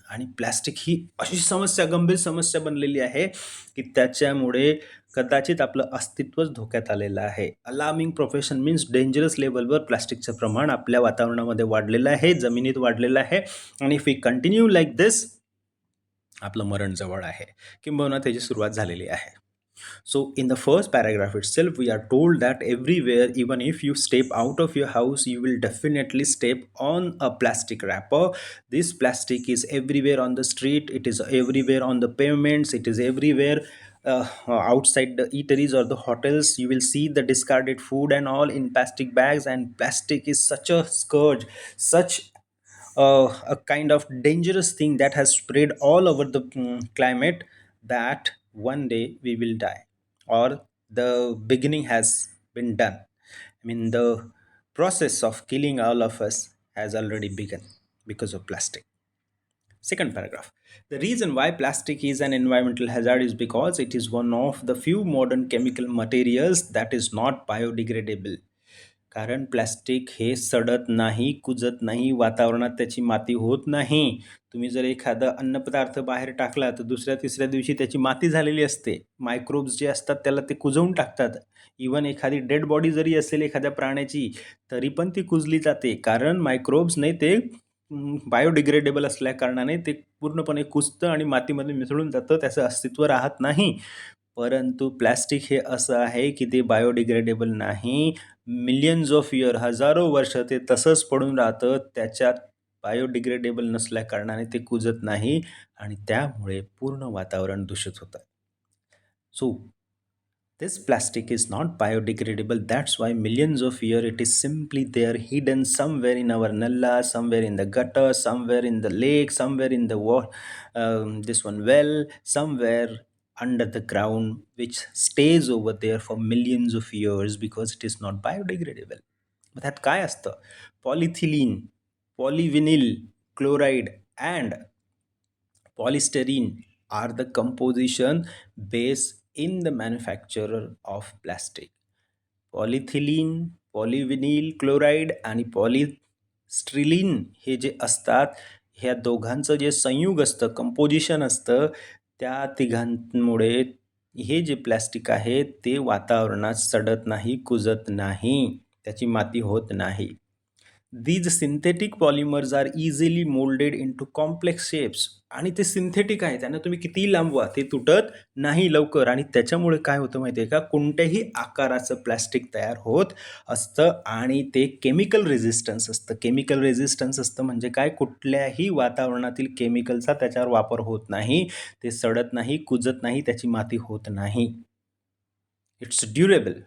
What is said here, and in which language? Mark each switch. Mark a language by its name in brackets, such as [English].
[Marathi] आणि प्लॅस्टिक ही अशी समस्या, गंभीर समस्या बनलेली आहे की त्याच्यामुळे कदाचित आपलं अस्तित्वच धोक्यात आलेलं आहे. [English] alarming profession means dangerous [Marathi] लेवलवर प्लॅस्टिकचं प्रमाण आपल्या वातावरणामध्ये वाढलेलं आहे, जमिनीत वाढलेलं आहे. आणि [English] if we continue like this, [Marathi] आपलं मरण जवळ आहे किंबहुना त्याची सुरुवात झालेली आहे. [English] So in the first paragraph itself, we are told that everywhere, even if you step out of your house, you will definitely step on a plastic wrapper. This plastic is everywhere on the street, it is everywhere on the pavements, it is everywhere outside the eateries or the hotels. You will see the discarded food and all in plastic bags, and plastic is such a scourge, such a kind of dangerous thing that has spread all over the climate, that one day we will die, or the beginning has been done. I mean, the process of killing all of us has already begun because of plastic. Second paragraph. The reason why plastic is an environmental hazard is because it is one of the few modern chemical materials that is not biodegradable. [Marathi] कारण plastic हे सडत नाही, कुजत नाही, वातावरणात त्याची माती होत नाही. तुम्ही जर एखादा अन्नपदार्थ बाहेर टाकला तर दुसऱ्या-तिसऱ्या दिवशी त्याची माती झालेली असते. मायक्रोब्स जे असतात त्याला ते कुजवून टाकतात. इव्हन एखादी डेड बॉडी जरी असेल एखाद्या प्राण्याची तरी पण ती कुजली जाते. कारण मायक्रोब्सने ते बायोडिग्रेडेबल असल्याकारणाने ते पूर्णपणे कुजतं आणि मातीमध्ये मिसळून जातं. त्याचं अस्तित्व राहत नाही. परंतु प्लॅस्टिक हे असं आहे की ते बायोडिग्रेडेबल नाही. [English] millions of year, [Marathi] हजारो वर्ष ते तसंच पडून राहतं. त्याच्यात बायोडिग्रेडेबल नसल्याकारणाने ते कुजत नाही आणि त्यामुळे पूर्ण वातावरण दूषित होतं. [English] So this plastic is not biodegradable. That's why millions of years it is simply there, hidden somewhere in our nalla, somewhere in the gutter, somewhere in the lake, somewhere in the this one well, somewhere under the ground, which stays over there for millions of years because it is not biodegradable. [Marathi] मग त्यात काय असतं? [English] Polyethylene, polyvinyl chloride and polystyrene are the composition base in the manufacturer of plastic. [Marathi] Polyethylene, पॉलिव्हिनिल chloride आणि पॉलिस्ट्रिलीन हे जे असतात, ह्या दोघांचं जे संयुग असतं, कंपोजिशन असतं, त्या तिघांमुळे हे जे प्लॅस्टिक आहे ते वातावरणात सडत नाही, कुजत नाही, त्याची माती होत नाही. [English] These synthetic polymers are easily molded into complex shapes. [Marathi] आणि ते सिंथेटिक आहे, त्यांना तुम्ही कितीही लांबवा ते तुटत नाही लवकर. आणि त्याच्यामुळे काय होतं माहिती आहे का, कोणत्याही आकाराचं प्लॅस्टिक तयार होत असतं आणि ते केमिकल रेझिस्टन्स असतं. केमिकल रेझिस्टन्स असतं म्हणजे काय, कुठल्याही वातावरणातील केमिकलचा त्याच्यावर वापर होत नाही, ते सडत नाही, कुजत नाही, त्याची माती होत नाही. [English] It's durable.